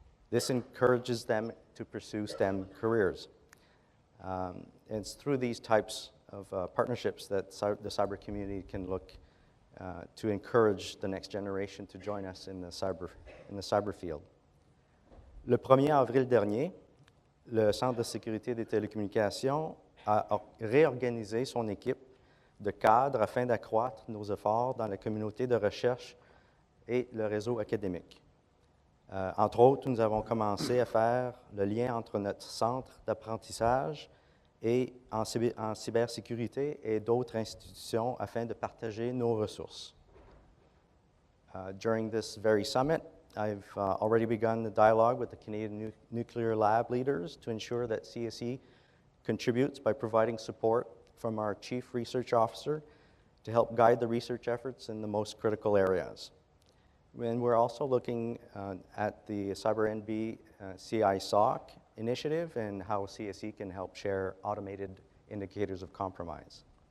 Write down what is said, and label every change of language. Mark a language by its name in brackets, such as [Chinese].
[English] This encourages them to pursue STEM careers. And it's through these types of partnerships that the cyber community can look to encourage the next generation to join us in the cyber field. [French] Le 1er avril dernier, le Centre de sécurité des télécommunications a réorganisé son équipe de cadres afin d'accroître nos efforts dans la communauté de recherche et le réseau académique. Entre autres, nous avons commencé à faire le lien entre notre centre d'apprentissage et en cybersécurité et d'autres institutions afin de partager nos ressources. [English] During this very summit, I've already begun the dialogue with the Canadian Nuclear Lab leaders to ensure that CSE contributes by providing support from our Chief Research Officer to help guide the research efforts in the most critical areas. And we're also looking at the CyberNB CI-SOC initiative and how CSE can help share automated indicators of compromise.